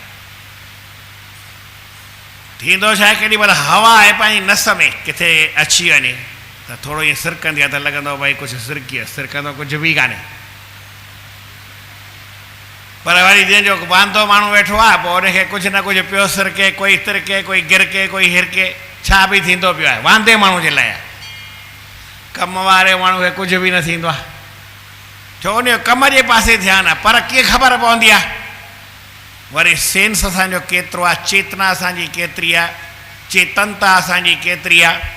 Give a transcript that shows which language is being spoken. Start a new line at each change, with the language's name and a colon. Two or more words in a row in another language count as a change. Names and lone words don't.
Sindhi: थींदो छा आहे, केॾी महिल हवा आहे पंहिंजी नस में किथे अची वञे त थोरो ईअं सिरकंदी आहे, त लॻंदो भई कुझु सिरकी आहे, सिरकंदो कुझु बि कान्हे। पर वरी जंहिंजो वांदो माण्हू वेठो आहे, पोइ उनखे कुझु न कुझु पियो सिरके, कोई तिरके, कोई गिरके, कोई हिरके, छा बि थींदो पियो आहे वांदे माण्हू जे लाइ। कम वारे माण्हू खे कुझु बि न थींदो आहे। छो उन जो कम जे पासे ध्यानु आहे, पर कीअं ख़बर पवंदी आहे? वरी सेंस असांजो केतिरो आहे, चेतना असांजी केतिरी आहे, चेतनता असांजी केतिरी आहे।